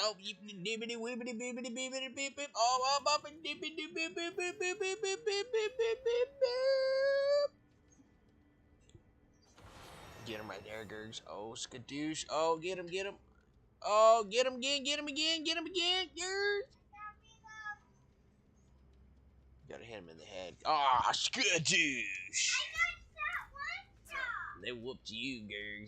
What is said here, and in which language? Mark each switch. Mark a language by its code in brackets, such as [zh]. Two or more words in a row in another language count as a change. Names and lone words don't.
[en] Oh, dibbity wibbity bibbity bibbity bip bip. Oh, up and dibbity bip bip bip bip bip bip bip bip bip bip. Get him right there, Gergs. Oh, skadoosh. Oh, get him, get him. Oh, get him again, get him again, get him again, Gergs. Gotta hit him in the head. Ah, skadoosh. They whooped you, Gergs.